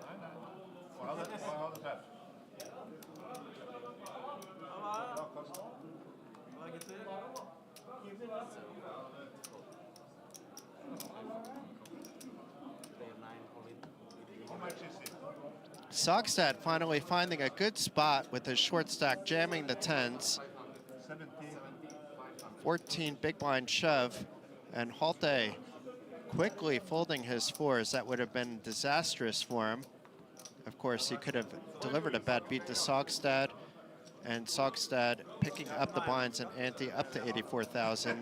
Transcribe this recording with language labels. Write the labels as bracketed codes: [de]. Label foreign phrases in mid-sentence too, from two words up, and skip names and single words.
[no] Nei, nei. Og jeg hadde treff. Bra kast. Hva er gutter? [en] Sogstad finally finding a good spot with his short stack, jamming the 10s. 14 big blind shove, and Halte quickly folding his 4s. That would have been disastrous for him. Of course, he could have delivered a bad beat to Sogstad, and Sogstad picking up the blinds and ante up to 84,000.